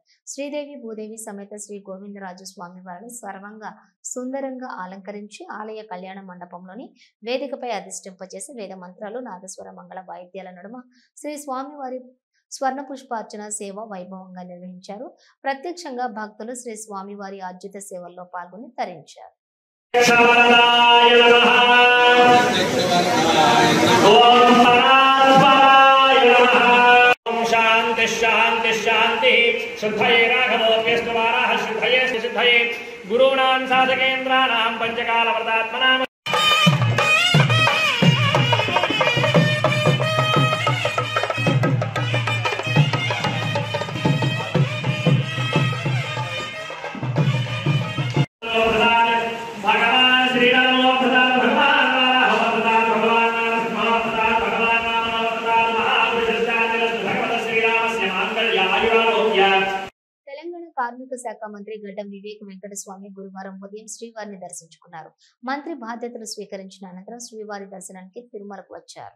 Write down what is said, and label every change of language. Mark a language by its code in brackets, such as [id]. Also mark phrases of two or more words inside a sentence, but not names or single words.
[te] శ్రీదేవి భూదేవి సమేత శ్రీ గోవిందరాజు స్వామి వారిని సర్వంగా సుందరంగా అలంకరించి ఆలయ కళ్యాణ మండపంలోని వేదికపై అధిష్టింపచేసి వేద మంత్రాలు నాదస్వర మంగళ వాయిద్యాల నడుమ శ్రీ స్వామివారి స్వర్ణ పుష్పార్చన సేవ వైభవంగా నిర్వహించారు. ప్రత్యక్షంగా భక్తులు శ్రీ స్వామివారి ఆర్జిత సేవల్లో పాల్గొని తరించారు. [sa] शांति शांति शांति शुद्धये राघवोऽप्यस्तुवाराः शुद्धये सिद्धये गुरूणां साधकेन्द्राणां पंचकालव्रतात्मनां भगवान श्री राम [te] తెలంగాణ కార్మిక శాఖ మంత్రి గడ్డం వివేక్ వెంకటస్వామి గురువారం ఉదయం శ్రీవారిని దర్శించుకున్నారు. మంత్రి బాధ్యతలు స్వీకరించిన అనంతరం శ్రీవారి దర్శనానికి తిరుమలకు వచ్చారు.